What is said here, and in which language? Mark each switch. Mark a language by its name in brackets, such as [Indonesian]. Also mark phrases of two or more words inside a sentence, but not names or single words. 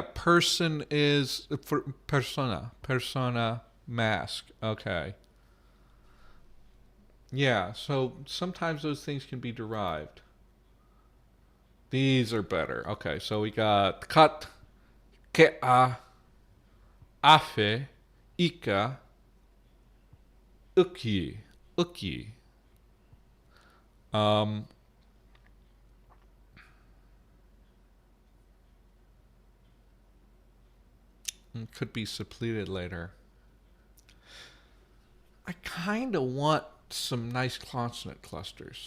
[English] Person is for persona. Persona, mask. Okay. Yeah, so sometimes those things can be derived. These are better. Okay, so we got kat, kea, afe, ika, uki, uki. It could be suppleted later. I kind of want some nice consonant clusters.